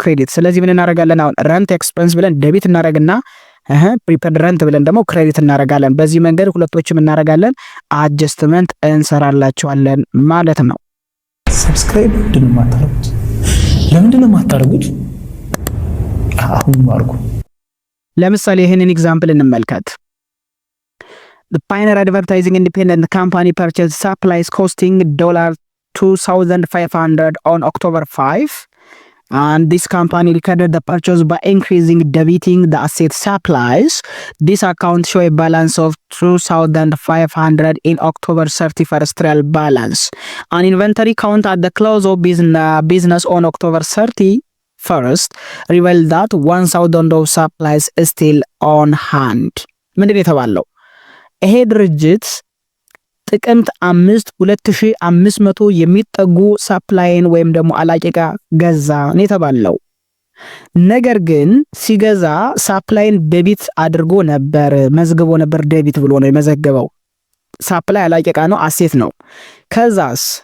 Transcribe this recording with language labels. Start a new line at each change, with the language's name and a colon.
Amharic: ክሬዲት። ስለዚህ ምን እናደርጋለን? አሁን ረንት ኤክስፐንስ ብለን ዴቢት እናደርግና ፕሪፔድ ረንት ብለን ደግሞ ክሬዲት እናደርጋለን። በዚህ መንገድ ሁለቶችም እናደርጋለን፣ አጀስትመንት እንሰራላቸዋለን ማለት ነው። ሰብስክራይብ ምንድን ነው የማታደርጉት? ለምንድን ነው የማታደርጉት? አሁን አድርጉ። ለምሳሌ ይህንን ኤግዛምፕል እንመልከት።
English: The Pioneer Advertising Independent Company purchased supplies costing $2,500 on October 5, and this company recorded the purchase by increasing debiting the asset supplies. This account show a balance of $2,500 in October 31st trial balance. An inventory count at the close of business on October 31st revealed that $1,000 of supplies is still on hand.
Amharic: ምንድን የተባለው? ይሄ ድርጅት ጥቅምት 5 2500 የሚጠጉ ሳፕላይን ወይም ደግሞ አላቂቃ ገዛ ነው የተባለው። ነገር ግን ሲገዛ ሳፕላይን ዴቢት አድርጎ ነበር፣ መዝግቦ ነበር። ዴቢት ብሎ ነው የመዘገበው። ሳፕላይ አላቂቃ ነው፣ አሴት ነው። ከዛስ